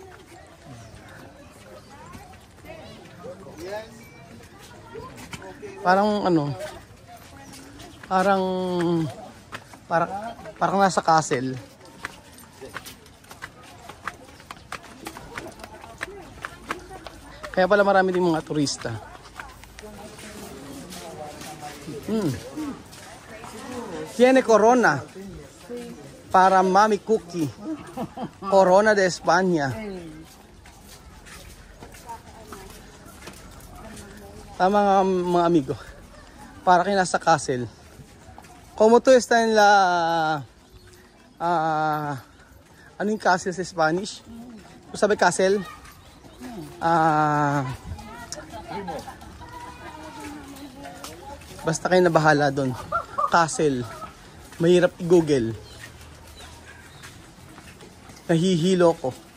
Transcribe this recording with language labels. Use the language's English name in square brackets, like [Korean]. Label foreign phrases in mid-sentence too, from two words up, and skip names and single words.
[Filipino] Parang ano? Parang nasa castle. Kaya pala marami din mga turista. [Spanish] Tiene corona para Mami Cookie. Corona de España. [Filipino] Tama mga amigo. Para kayo nasa castle. [Spanish] Como tú está en la [Filipino] ano yung castle sa Spanish? Sabi castle? Basta kayo na bahala doon. Castle. Mahirap i-google. Nahihilo ko.